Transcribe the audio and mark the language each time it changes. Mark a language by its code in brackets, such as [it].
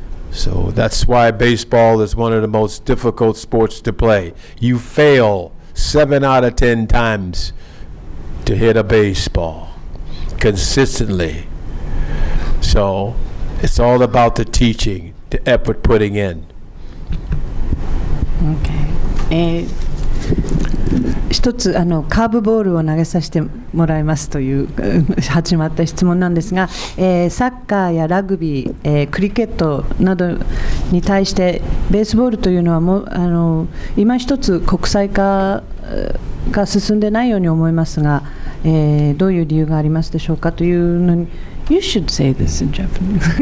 [en] So that's why baseball is one of the most difficult sports to play. You fail 7 out of 10 times to hit a baseball consistently. So it's all about the teaching, the effort putting in. Okay. [ja] 一つカーブボールを投げさせてもらいますという始まった質問なんですが、サッカーやラグビー、クリケットなどに対してベースボールというのはもう今一つ国際化が進んでないように思いますが、どういう理由がありますでしょうかというのに。 [en] You should say this in Japanese.